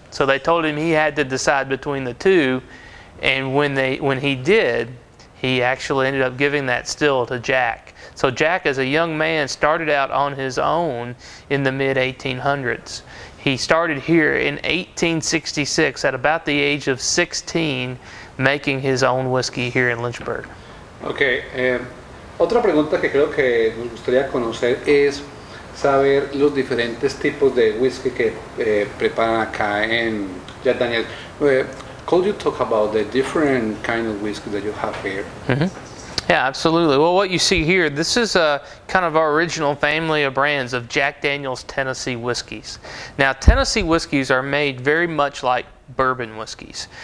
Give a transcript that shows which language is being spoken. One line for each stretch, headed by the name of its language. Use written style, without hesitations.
English: So they told him he had to decide between the two, and when he did, he actually ended up giving that still to Jack. So Jack, as a young man, started out on his own in the mid-1800s. He started here in 1866 at about the age of 16, making his own whiskey here in Lynchburg.
Spanish: Okay, otra pregunta que creo que nos gustaría conocer es saber los diferentes tipos de whisky que preparan acá en Jack Daniels.
English: Could you talk about the different kind of whiskey that you have here? Yeah, absolutely. Well, what you see here, this is kind of our original family of brands of Jack Daniels Tennessee whiskeys. Now, Tennessee whiskeys are made very much like bourbon whiskeys.